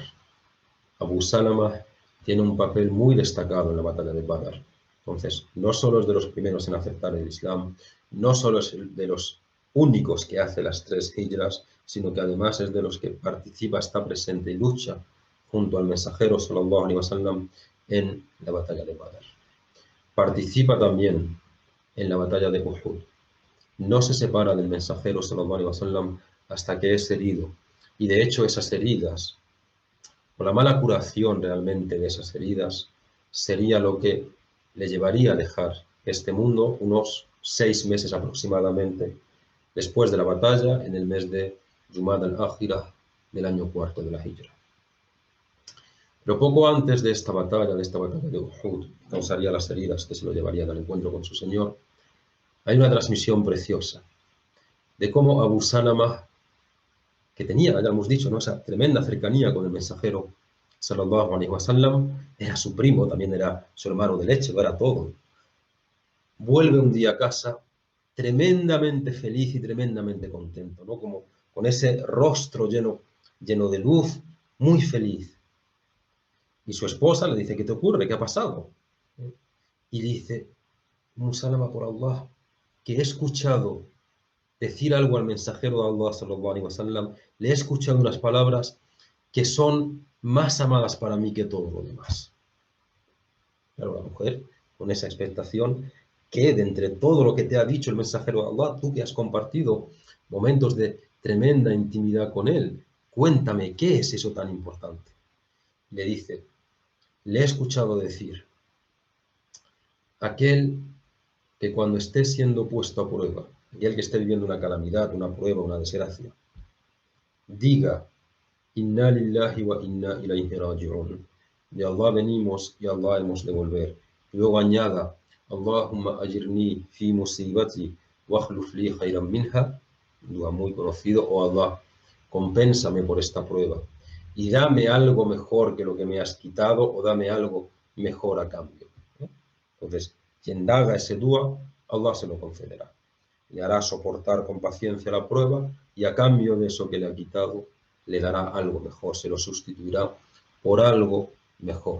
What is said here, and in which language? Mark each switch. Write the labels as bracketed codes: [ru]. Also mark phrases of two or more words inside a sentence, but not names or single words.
[es] Abu Salama tiene un papel muy destacado en la batalla de Badr. Entonces, no solo es de los primeros en aceptar el Islam, no solo es de los únicos que hace las 3 hijras, sino que además es de los que participa, está presente y lucha junto al mensajero [ar] صلى الله عليه وسلم [es] en la batalla de Badr. Participa también en la batalla de Uhud. No se separa del mensajero [ar] صلى الله عليه وسلم [es] hasta que es herido. Y de hecho esas heridas, o la mala curación realmente de esas heridas, sería lo que le llevaría a dejar este mundo unos 6 meses aproximadamente. después de la batalla, en el mes de Jumada al-Akhirah del año 4 de la Hijra. Pero poco antes de esta batalla de Uhud, que causaría las heridas que se lo llevarían al encuentro con su Señor, hay una transmisión preciosa de cómo Abu Salama, que tenía, ya hemos dicho, ¿no?, esa tremenda cercanía con el mensajero, [ar] صلى الله عليه وسلم, [es] era su primo, también era su hermano de leche, lo era todo. Vuelve un día a casa tremendamente feliz y tremendamente contento, ¿no? Como con ese rostro lleno de luz, muy feliz. Y su esposa le dice, ¿qué te ocurre? ¿Qué ha pasado? Y dice, Salama, por Allah, que he escuchado decir algo al mensajero de Allah, [ar] صلى الله عليه وسلم, [es] le he escuchado unas palabras que son más amadas para mí que todo lo demás. Claro, la mujer, con esa expectación, que de entre todo lo que te ha dicho el mensajero de Allah, tú que has compartido momentos de tremenda intimidad con él, cuéntame, ¿qué es eso tan importante? Le dice, le he escuchado decir, aquel que cuando esté siendo puesto a prueba, y el que esté viviendo una calamidad, una prueba, una desgracia, diga, [ar] إنا لله وإنا إليه راجعون. [es] De Allah venimos y a Allah hemos de volver. Luego añada, [ar] اللهم أجرني في مصيبتي واخلف لي خيرا منها. [es] Dua muy conocido, oh Allah, compénsame por esta prueba y dame algo mejor que lo que me has quitado o dame algo mejor a cambio. Entonces, quien haga ese dua, Allah se lo concederá. Le hará soportar con paciencia la prueba y a cambio de eso que le ha quitado, le dará algo mejor, se lo sustituirá por algo mejor.